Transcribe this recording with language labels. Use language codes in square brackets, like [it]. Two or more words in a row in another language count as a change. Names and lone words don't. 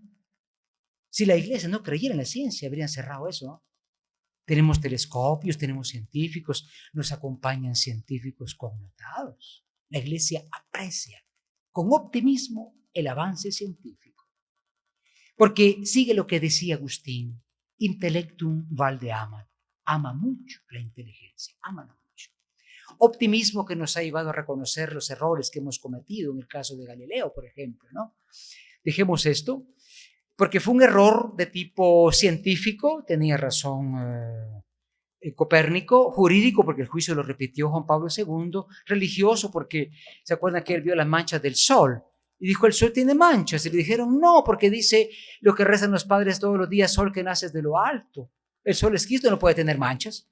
[es] Si la Iglesia no creyera en la ciencia, habrían cerrado eso, ¿no? Tenemos telescopios, tenemos científicos, nos acompañan científicos connotados. La Iglesia aprecia con optimismo el avance científico. Porque sigue lo que decía Agustín, [la] intellectum valde amat, [es] ama mucho la inteligencia, ama mucho. Optimismo que nos ha llevado a reconocer los errores que hemos cometido en el caso de Galileo, por ejemplo, ¿no? Dejemos esto, porque fue un error de tipo científico, tenía razón Copérnico, jurídico, porque el juicio lo repitió Juan Pablo II, religioso, porque se acuerdan que él vio las manchas del sol, y dijo, el sol tiene manchas, y le dijeron, no, porque dice lo que rezan los padres todos los días, sol que naces de lo alto, el sol es Cristo, no puede tener manchas.